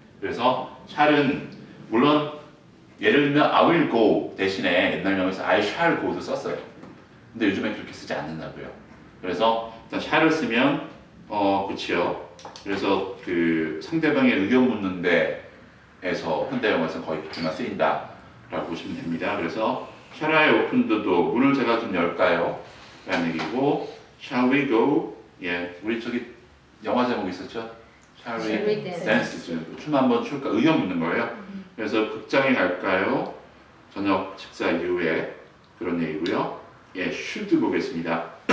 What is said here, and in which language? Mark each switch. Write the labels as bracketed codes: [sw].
[ko] 그래서 샬은 물론 예를 들면 [en] I will go [ko] 대신에 옛날 영어에서 [en] I shall go [ko] 도 썼어요. 근데 요즘에 그렇게 쓰지 않는다고요. 그래서 일단 shall을 쓰면 그치요. 그래서 그 상대방의 의견 묻는 데에서 현대 영어에서는 거의 그렇게만 쓰인다라고 보시면 됩니다. [en] 그래서 shall I open the door? [ko] 문을 제가 좀 열까요? 라는 얘기고 [en] shall we go? [ko] 우리 저기 영화 제목 있었죠? [en] Shall we dance? [ko] 춤 한번 출까? 의견 묻는 거예요. 그래서 극장에 갈까요? 저녁 식사 이후에 그런 얘기고요. should 보겠습니다.